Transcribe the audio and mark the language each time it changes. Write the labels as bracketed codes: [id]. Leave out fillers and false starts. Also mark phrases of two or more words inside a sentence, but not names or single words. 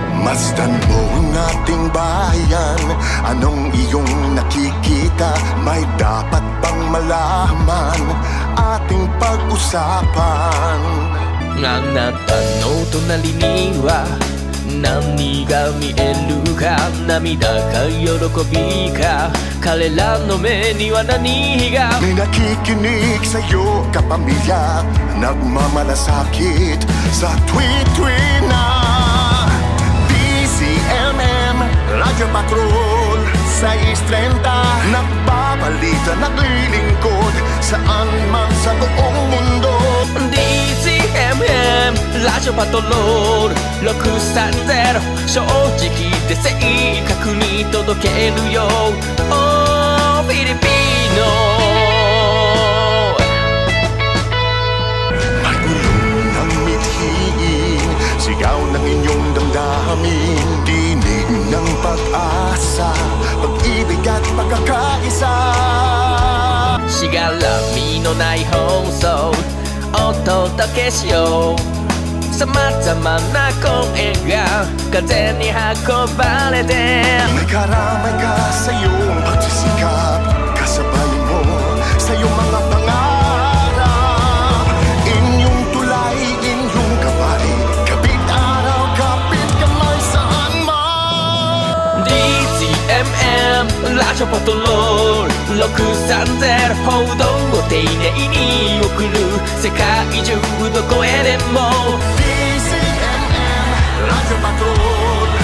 [tl] Masdan mo ang ating bayan. Anong iyong nakikita? May dapat bang malaman? Ating pag-usapan. [ja] あなたの隣には何が見えるか、涙か喜びか、彼らの目には何が。 [tl] May nakikinig sa'yo kapamilya, nagmamalasakit sa tweet-tweet na DZMM Radyo Patrol 630, nagbabalita, naglilingkod saan man sa buong mundo. [ja] DZMM ラジオパトロール630、正直で正確に届けるよ、フィリピーノ。 [tl] Magulong ng mithiin, sigaw ng inyong damdamin, tinig ng pag-asa, pag-ibig at pagkakaisa. [ja] しがらみのない放送お届けしよう。さまざまな声が風に運ばれて [tl] May karamay ka sa iyong pagsisikap, kasabay mo sa iyong mga pangarap. Inyong tulay, inyong gabay, kapit araw, kapit kamay saan man. [ja] DZMM ラジオパトロール630、報道を丁寧に送る、世界中どこへでも [tl] DZMM Radyo Patrol